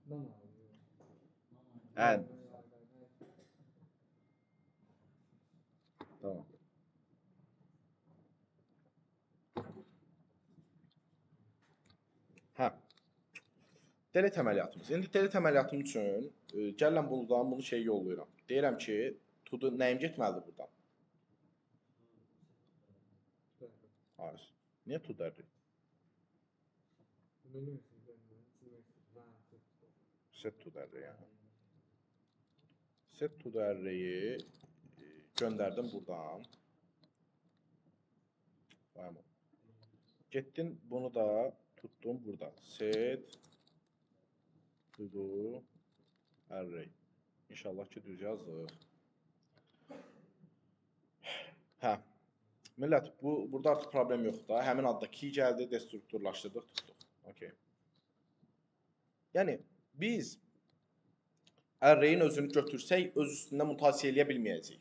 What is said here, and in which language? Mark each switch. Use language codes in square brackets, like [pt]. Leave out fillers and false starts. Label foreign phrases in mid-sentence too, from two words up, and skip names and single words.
[az] And. Tamam. Hə. Delete əməliyyatımız. İndi delete əməliyyatım üçün gəlirəm buradan bunu şey yollayıram. Deyirəm ki, to-do nəyim getməlidir buradan? Hayır. [en] Niyə to-do array? Set to-do array yəni. Set to-do array'i [az] göndərdim buradan. Getdin bunu da tutdum burada. [en] Set to-do array. [az] İnşallah ki düz yazdıq. Hə. Millət, burada artıq problem yoxdur da. Həmin adda key gəldi, destrukturlaşdırdıq, tutduq. Okay. Yəni biz array'in özünü götürsək, öz üstündə mutasiya eləyə bilməyəcəyik.